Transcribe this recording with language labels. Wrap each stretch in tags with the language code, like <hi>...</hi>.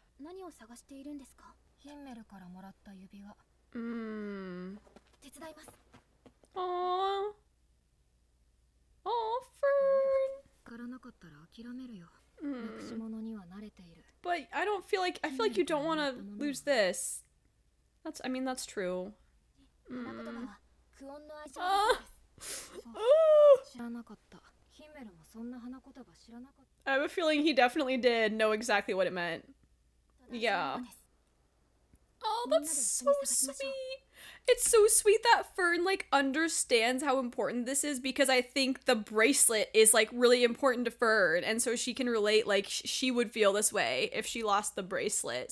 <ja>何を探しているんですか？ヒンメルからもらった指輪。手伝います。</ja> <en>Aww. Oh, Fern.</en> <ja>からなかったら諦めるよ。なくし物には慣れている。</ja> <en>But I feel like you don't want to lose this. I mean, that's true.</en> <ja>花言葉はクオンの愛情です。知らなかった。ヒンメルもそんな花言葉知らなかった。</ja> <en>I have a feeling he definitely did know exactly what it meant. Yeah. Oh, that's so sweet. It's so sweet that Fern, like, understands how important this is, because I think the bracelet is, like, really important to Fern, and so she can relate, like, she would feel this way if she lost the bracelet.</en>